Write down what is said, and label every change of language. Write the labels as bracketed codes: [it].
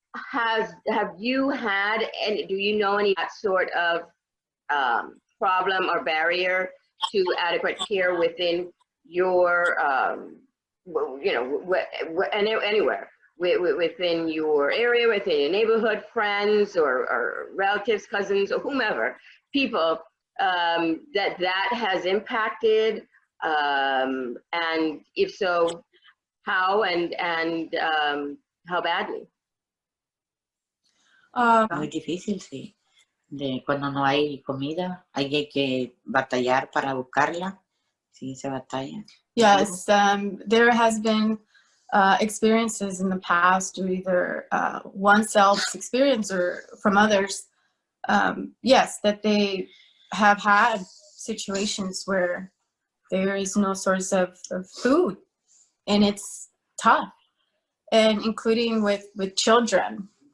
[en] Have you had, and do you know any that sort of problem or barrier to adequate care within your, you know, anywhere, within your area, within your neighborhood, friends or relatives, cousins, or whomever, people that has impacted, and if so, how and how badly? [es] Muy difícil, sí. Cuando no hay comida, hay que batallar para buscarla. Sí, se batalla. [en] Yes, there has been experiences in the past, or either oneself's experience or from others, yes, that they have had situations where there is no source of food, and it's tough, and including with children,